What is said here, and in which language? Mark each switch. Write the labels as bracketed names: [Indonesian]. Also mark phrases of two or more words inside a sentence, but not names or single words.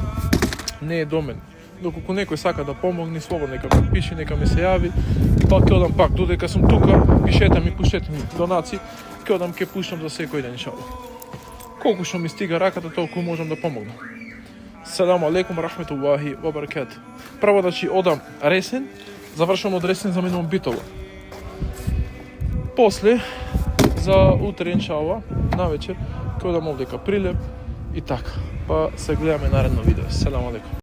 [Macedonian] Не е до мен. Доколку некој сака да помогне, слободно нека ми пише, нека ми се јави, па ќе одам пак, додека сум тука, пишете ми, пуштете ми донаци, ќе одам, ќе пуштам за секој ден, [Arabic] إن شاء الله. [Macedonian] Колку што ми стига раката, толку можам да помогнам. [Arabic] السلام عليكم ورحمة الله وبركاته. [Macedonian] Прво значи одам ресен, завршам од ресен, заминувам битово. После за утре [Arabic] إن شاء الله, [Macedonian] навечер ќе одам овдека прилеп и така. Па се гледаме наредно видео. [Arabic] السلام عليكم.